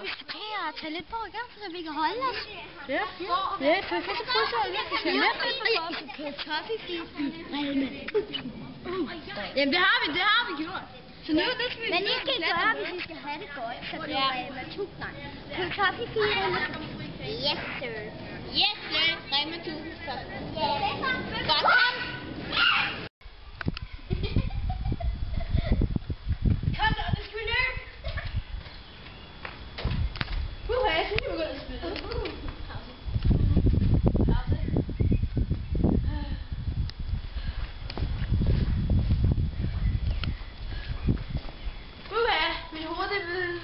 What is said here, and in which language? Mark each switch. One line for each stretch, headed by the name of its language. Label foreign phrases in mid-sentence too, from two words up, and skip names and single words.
Danish: Vi skal prøve at tage lidt på igen, så vi kan holde os. Ja, så vi kan så prøve at Jamen, det har vi gjort. Så nu, det skal vi... Men I skal gøre, hvis I skal have det godt, så bliver Rema 1000. Køb toffifilerne.
English: Yes, sir. Yes, sir.
Danish: Rema 1000. Godt, kom. Kom så, det skal vi løbe. Jeg synes, vi begynder at spille. Mit hoved, det vil...